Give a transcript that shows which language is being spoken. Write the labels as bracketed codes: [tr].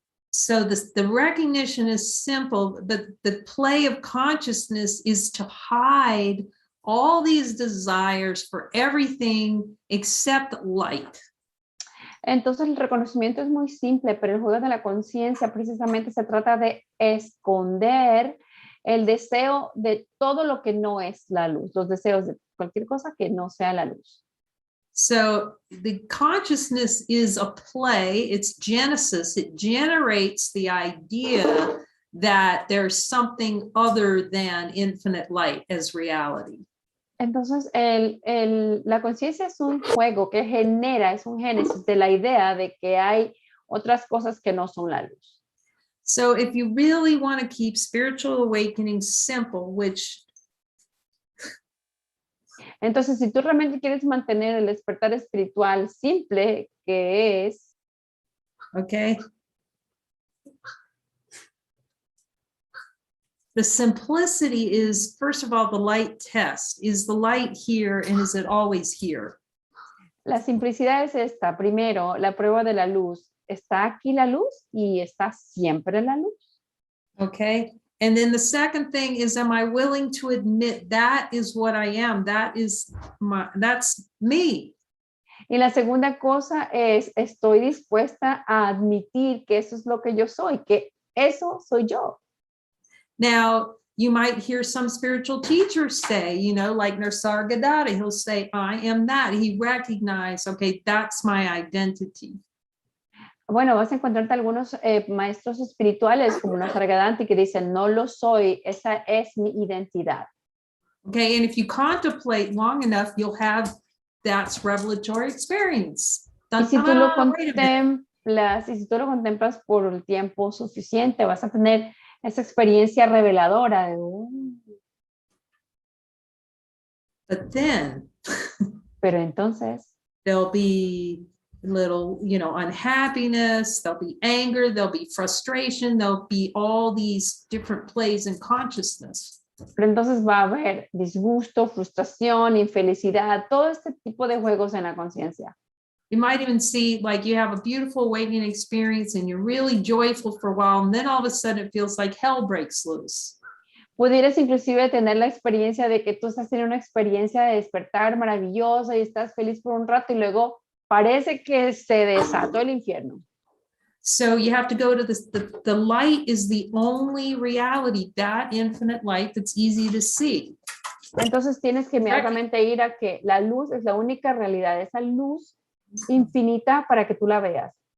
[en] So the recognition is simple, but the play of consciousness is to hide all these desires for everything except light. [es] Entonces el reconocimiento es muy simple, pero el juego de la conciencia precisamente se trata de esconder el deseo de todo lo que no es la luz, los deseos de cualquier cosa que no sea la luz. [en] So the consciousness is a play, it's Genesis, it generates the idea that there's something other than infinite light as reality. [es] Entonces, la conciencia es un juego que genera, es un génesis de la idea de que hay otras cosas que no son la luz. [en] So if you really want to keep spiritual awakening simple, which... [es] Entonces, si tú realmente quieres mantener el despertar espiritual simple, que es... [en] Okay. The simplicity is, first of all, the light test. Is the light here and is it always here? [es] La simplicidad es esta. Primero, la prueba de la luz. ¿Está aquí la luz y está siempre la luz? [en] Okay. And then the second thing is, am I willing to admit that is what I am? That's me. [es] Y la segunda cosa es, estoy dispuesta a admitir que eso es lo que yo soy, que eso soy yo. [en] Now, you might hear some spiritual teachers say, you know, like Nisargadatta, he'll say, I am that. He recognized, okay, that's my identity. [es] Bueno, vas a encontrarte algunos maestros espirituales como Nisargadatta que dicen, no lo soy, esa es mi identidad. [en] Okay, and if you contemplate long enough, you'll have that's revelatory experience. [es] Y si tú lo contemplas, y si tú lo contemplas por el tiempo suficiente, vas a tener Esa experiencia reveladora de, [en] But then [es] pero entonces [en] there'll be little, unhappiness, there'll be anger, there'll be frustration, there'll be all these different plays in consciousness. [es] Pero entonces va a haber disgusto, frustración, infelicidad, todo este tipo de juegos en la conciencia. [en] You might even see like you have a beautiful awakening experience and you're really joyful for a while, and then all of a sudden it feels like hell breaks loose. [es] Pudieras inclusive tener la experiencia de que tú estás teniendo una experiencia de despertar maravillosa y estás feliz por un rato y luego parece que se desató el infierno. [en] So you have to go to this, the light is the only reality, that infinite light that's easy to see. [es] Entonces tienes que inmediatamente ir a que la luz es la única realidad, esa luz infinita para que tú la veas.